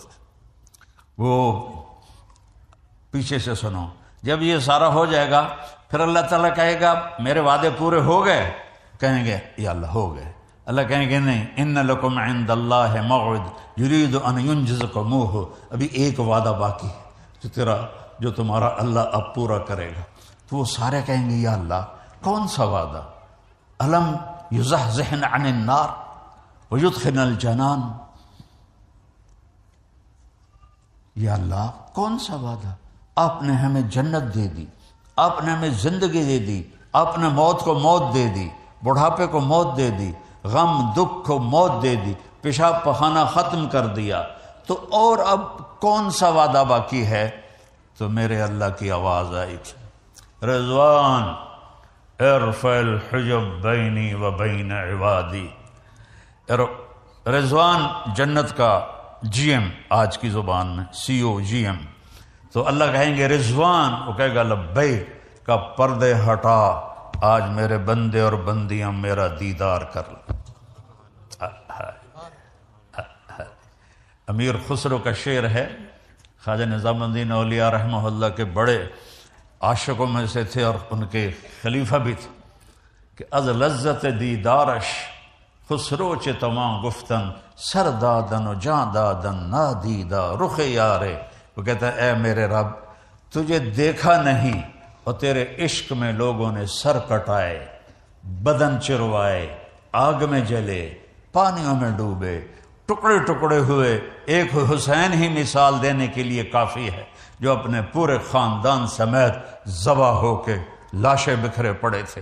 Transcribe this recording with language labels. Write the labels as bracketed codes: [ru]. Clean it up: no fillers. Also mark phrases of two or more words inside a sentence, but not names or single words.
[ur] وہ پیچھے سے سنو، جب یہ سارا ہو جائے گا پھر اللہ تعالیٰ کہے گا میرے وعدے پورے ہو گئے؟ کہیں گے یا اللہ ہو گئے۔ اللہ کہیں گے نہیں، [ar] ان لکم عند اللہ موعد یرید ان ینجزکموہ، [ur] ابھی ایک وعدہ باقی ہے جو تمہارا اللہ اب پورا کرے گا۔ تو وہ سارے کہیں گے یا اللہ کون سا وعدہ؟ [ar] الم یزحزحن عن النار ویدخلن الجنان، [ur] یا اللہ کون سا وعدہ؟ آپ نے ہمیں جنت دے دی، آپ نے ہمیں زندگی دے دی، آپ نے موت کو موت دے دی، بڑھاپے کو موت دے دی، غم دکھ کو موت دے دی، پیشاب پخانہ ختم کر دیا، تو اور اب کون سا وعدہ باقی ہے؟ تو میرے اللہ کی آواز آئی، [ar] رضوان ارفع الحجب بینی و بین عبادی۔ [ur] رضوان جنت کا جی ایم، آج کی زبان میں سی او جی ایم، تو اللہ کہیں گے رضوان، وہ کہے گا لبیک، کا پردے ہٹا، آج میرے بندے اور بندیاں میرا دیدار کر لیں۔ امیر خسرو کا شعر ہے، خواجہ نظام الدین اولیاء رحمہ اللہ کے بڑے عاشقوں میں سے تھے اور ان کے خلیفہ بھی تھے، کہ [fa] از لذت دیدارش خسرو چ تمام گفتن سر دادن و جان دادن نادیدہ رخ یارے. [ur] وہ کہتا ہے اے میرے رب تجھے دیکھا نہیں اور تیرے عشق میں لوگوں نے سر کٹائے، بدن چروائے، آگ میں جلے، پانیوں میں ڈوبے، ٹکڑے ٹکڑے ہوئے. ایک حسین ہی مثال دینے کے لیے کافی ہے جو اپنے پورے خاندان سمیت ذبح ہو کے لاشیں بکھرے پڑے تھے.